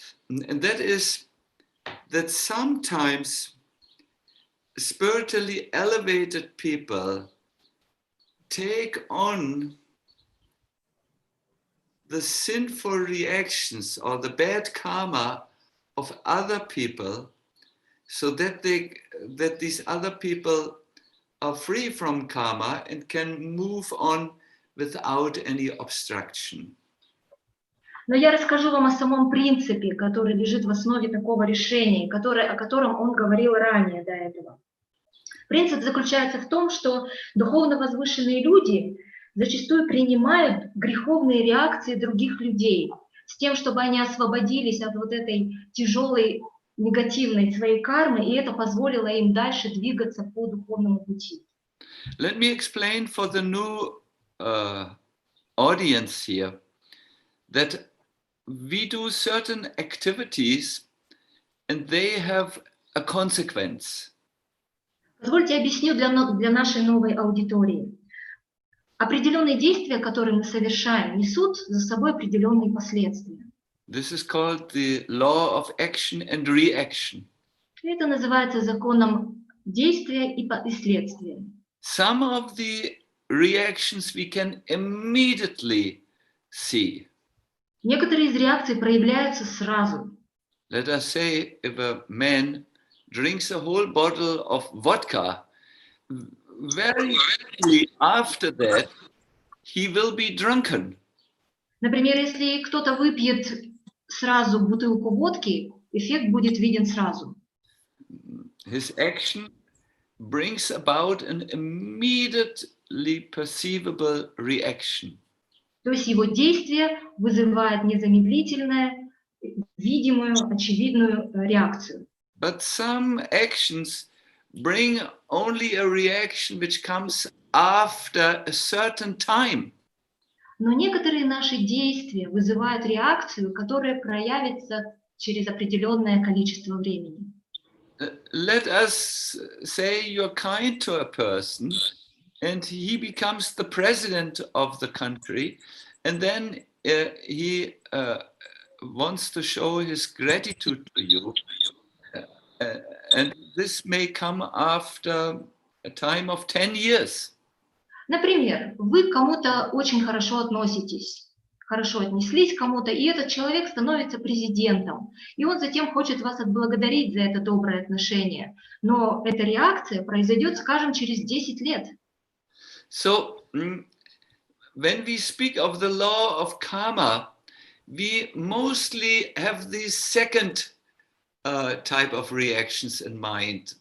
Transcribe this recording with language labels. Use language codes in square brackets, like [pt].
[en] And that is that sometimes spiritually elevated people take on the sinful reactions or the bad karma of other people, so that these other people are free from karma and can move on without any obstruction. [ru] Но я расскажу вам о самом принципе, который лежит в основе такого решения, о котором он говорил ранее до этого. Принцип заключается в том, что духовно возвышенные люди зачастую принимают греховные реакции других людей с тем, чтобы они освободились от вот этой тяжелой негативной своей кармы, и это позволило им дальше двигаться по духовному пути. [en] Let me explain for the new audience here that we do certain activities and they have a consequence. [ru] Позвольте объясню для нашей новой аудитории. Определенные действия, которые мы совершаем, несут за собой определенные последствия. [en] This is called the law of action and reaction. [ru] Это называется законом действия и следствия. [en] Some of the reactions we can immediately see. [ru] Некоторые из реакций проявляются сразу. [en] Let us say if a man drinks a whole bottle of vodka, very quickly after that, he will be drunken. [ru] Например, если кто-то выпьет сразу бутылку водки, эффект будет виден сразу. [en] His action brings about an immediately perceivable reaction. [ru] То есть его действие вызывает незамедлительную, видимую, очевидную реакцию. [en] But some actions bring only a reaction which comes after a certain time. [ru] Но некоторые наши действия вызывают реакцию, которая проявится через определенное количество времени. [en] Let us say you're kind to a person and he becomes the president of the country, and then he wants to show his gratitude to you. And this may come after a time of 10 years. [ru] Например, вы к кому-то очень хорошо относитесь, хорошо отнеслись к кому-то, и этот человек становится президентом. И он затем хочет вас отблагодарить за это доброе отношение. Но эта реакция произойдет, скажем, через 10 лет. [en] So, when we speak of the law of karma, we mostly have the second type of reactions in mind.